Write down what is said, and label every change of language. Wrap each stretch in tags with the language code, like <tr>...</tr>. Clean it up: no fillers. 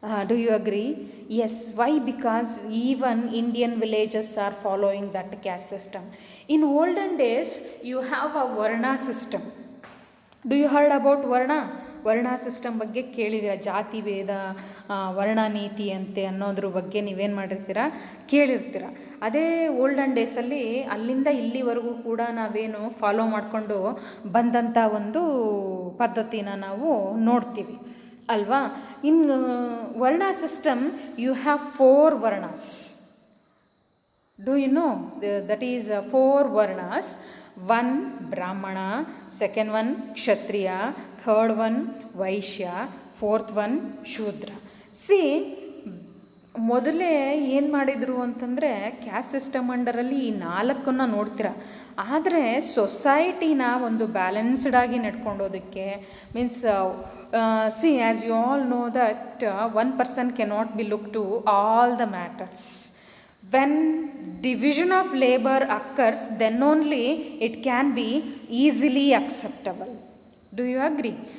<en>Do you agree? Yes. Why? Because even Indian villages are following that caste system. In olden days, you have a Varna system. Do you heard about</en> <kn>ವರ್ಣ system ಬಗ್ಗೆ ಕೇಳಿದ್ದೀರ? ಜಾತಿ ಭೇದ, ವರ್ಣ ನೀತಿ ಅಂತೆ ಅನ್ನೋದ್ರ ಬಗ್ಗೆ ನೀವೇನು ಮಾಡಿರ್ತೀರ, ಕೇಳಿರ್ತೀರ. ಅದೇ ಓಲ್ಡನ್ ಡೇಸಲ್ಲಿ ಅಲ್ಲಿಂದ ಇಲ್ಲಿವರೆಗೂ ಕೂಡ ನಾವೇನು ಫಾಲೋ ಮಾಡಿಕೊಂಡು ಬಂದಂಥ ಒಂದು ಪದ್ಧತಿನ ನಾವು ನೋಡ್ತೀವಿ ಅಲ್ವಾ?</kn> <en>In varna system you have 4 varnas. Do you know? That is 4 varnas. 1 Brahmana, second one Kshatriya, third one Vaishya, fourth one Shudra.</en> <kn>See, ಮೊದಲೇ ಏನು ಮಾಡಿದರು ಅಂತಂದರೆ ಕ್ಯಾಸ್ಟ್ ಸಿಸ್ಟಮ್ ಅಂಡರಲ್ಲಿ ಈ 4 ನೋಡ್ತೀರ. ಆದರೆ ಸೊಸೈಟಿನ ಒಂದು ಬ್ಯಾಲೆನ್ಸ್ಡಾಗಿ ನಡ್ಕೊಂಡೋದಕ್ಕೆ</kn> <en>Means see as you all know that one person cannot be look to all the matters. When division of labor occurs, then only it can be easily acceptable. Do you agree?</en>